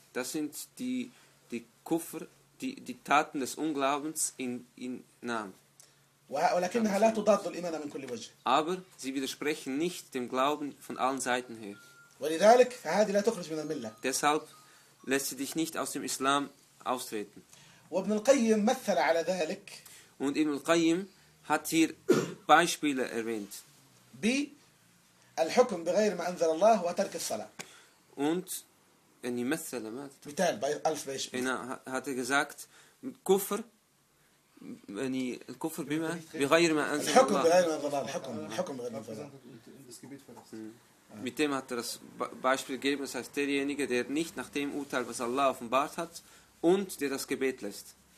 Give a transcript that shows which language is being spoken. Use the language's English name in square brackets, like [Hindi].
[German] Das sind die Kufr, die Taten des Unglaubens in Namen. [Arabic] ولكنها لا تضاد الإيمان من كل وجه. [German] Aber sie widersprechen nicht dem Glauben von allen Seiten her. [Arabic] ولذلك فهذه لا تخرج من الملة. [German] Deshalb lässt sie dich nicht aus dem Islam austreten. [Arabic] وابن القيم مثل على ذلك. [German] Und Ibn al-Qayyim hat hier Beispiele erwähnt. [Arabic] الحكم بغير ما أنزل الله وترك الصلاة. [German] Und in die [Arabic] مثل ما. مثال ألف بيشبه. [German] Genau, hat er gesagt, Kufr, wenn die Kufr [Arabic] بما بغير ما أنزل الله. الحكم بغير ما أنزل الله. الحكم بغير ما أنزل الله. [German] Mit dem hat er das Beispiel gegeben, das heißt derjenige, der nicht nach dem Urteil, was Allah offenbart hat, und der das Gebet lässt.